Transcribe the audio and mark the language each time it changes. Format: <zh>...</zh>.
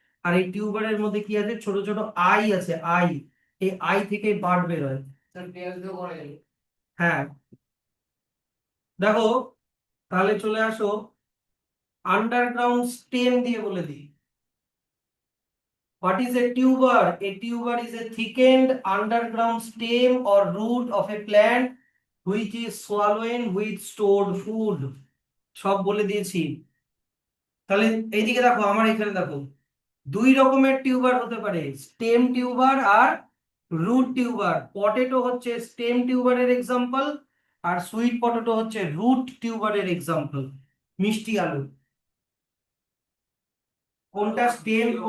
<bn>আর এই টিউবারের মধ্যে কি আছে? ছোট ছোট আই আছে, আই। এই আই থেকে বার্ড বের হয়। স্যার পেঁয়াজ দিয়ে করে যাবে। হ্যাঁ, দেখো তাহলে চলে আসো আন্ডারগ্রাউন্ড স্টেম দিয়ে বলে দিই।</bn> <en>What is a tuber? A tuber is a thickened underground stem or root of a plant which is swollen with stored food.</en> <bn>সব বলে দিয়েছি। তাহলে এইদিকে দেখো, আমার এখানে দেখো, দুই রকমের টিউবার হতে পারে, স্টেম টিউবার আর রুট টিউবার। পটেটো হচ্ছে স্টেম টিউবারের এক্সাম্পল, আর সুইট পটেটো হচ্ছে রুট টিউবারের এক্সাম্পল। মিষ্টি আলু কোনটা স্টেম?</bn>